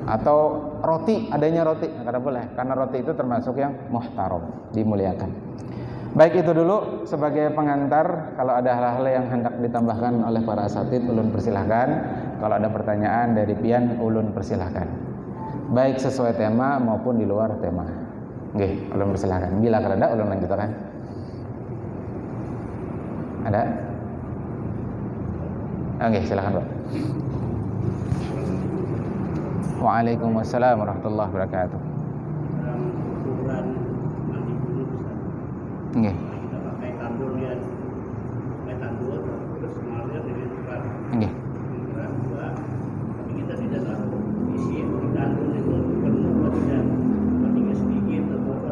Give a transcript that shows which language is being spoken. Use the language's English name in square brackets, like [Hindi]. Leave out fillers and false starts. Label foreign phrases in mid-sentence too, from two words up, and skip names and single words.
[Banjar] Atau roti, adanya roti, kada boleh, karena roti itu termasuk yang muhtaram, dimuliakan. [Indonesian] Baik, itu dulu sebagai pengantar. [Banjar] Kalau ada hal-hal yang hendak ditambahkan oleh para asatid, ulun persilahkan. Kalau ada pertanyaan dari pian, ulun persilahkan. [Indonesian] Baik sesuai tema maupun di luar tema. [Banjar] Nggih, ulun persilahkan. Bila kada, ulun lanjutkan. [Indonesian] Ada? Oke, silakan, Pak. [Arabic] وعليكم السلام ورحمة الله وبركاته. [Indonesian] Ukuran mandi dulu bisa. Nggih. Kita pakai tandur ya, pakai tandur terus mengalir dari depan. Nggih. Ukuran 2, tapi kita tidak tahu isi di tandur itu penuh atau tidak, tinggal sedikit atau apa.